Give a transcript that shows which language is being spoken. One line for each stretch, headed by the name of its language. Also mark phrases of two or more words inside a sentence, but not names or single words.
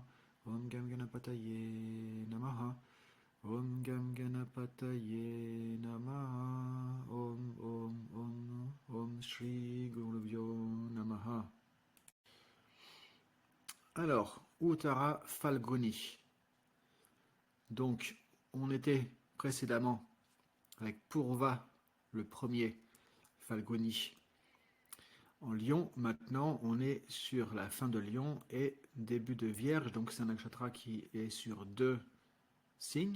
Sanskrit: Om Gam Ganapataye Namaha. Om Gam Ganapataye Namaha. Om Om Om Om Shri Gurubhyo Namaha.
French: Alors, Uttara Falguni. Donc, on était précédemment avec Purva, le premier Falguni en Lion. Maintenant, on est sur la fin de Lion et début de Vierge. Donc, c'est un nakshatra qui est sur deux signes.